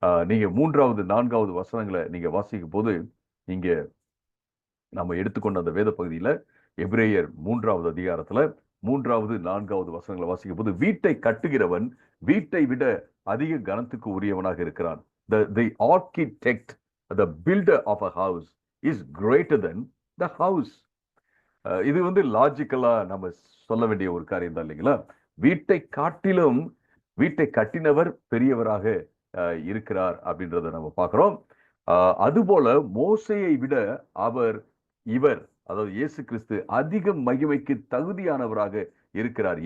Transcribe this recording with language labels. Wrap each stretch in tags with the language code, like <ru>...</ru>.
<ta>நீங்க 3வது 4வது வசனங்களை நீங்க வாசிக்கும் போது, நீங்க நம்ம எடுத்துக்கொண்ட அந்த வேத பகுதியில எபிரேயர் 3வது அதிகாரத்துல 3வது 4வது வசனங்களை வாசிக்கும் போது, வீட்டை கட்டுகிறவன் வீட்டை விட அதிக கனத்துக்கு உரியவனாக இருக்கிறான்.</ta> <en>The architect, the builder of a house is greater than the house.</en> <ta>இது லாஜிக்கலா நம்ம சொல்ல வேண்டிய ஒரு காரியம் தான் இல்லைங்களா? வீட்டை காட்டிலும் வீட்டை கட்டினவர் பெரியவராக இருக்கிறார் அப்படின்றத நம்ம பார்க்கிறோம். அதுபோல மோசையை விட இவர் அதாவது இயேசு கிறிஸ்து அதிக மகிமைக்கு தகுதியானவராக இருக்கிறார்.</ta>